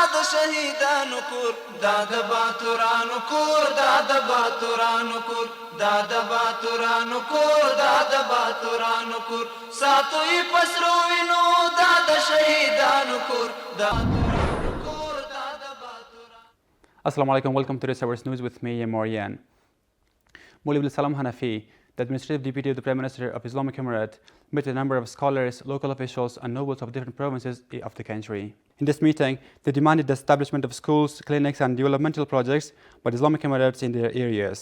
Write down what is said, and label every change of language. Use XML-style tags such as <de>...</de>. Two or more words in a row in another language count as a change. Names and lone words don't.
<ps>شهیدانو کور دا د باتورانو کور دا د باتورانو کور دا د باتورانو کور دا د باتورانو کور ساتوي پسرو وینو دا د شهیدانو کور دا</ps> <ar>السلام عليكم,</ar> <en>welcome to this hour's news with me, Marian. Maulvi Salam Hanafi, the administrative deputy of the Prime Minister of Islamic Emirate, met a number of scholars, local officials and nobles of different provinces of the country. In this meeting, they demanded the establishment of schools, clinics and developmental projects by the Islamic Emirates in their areas.</en>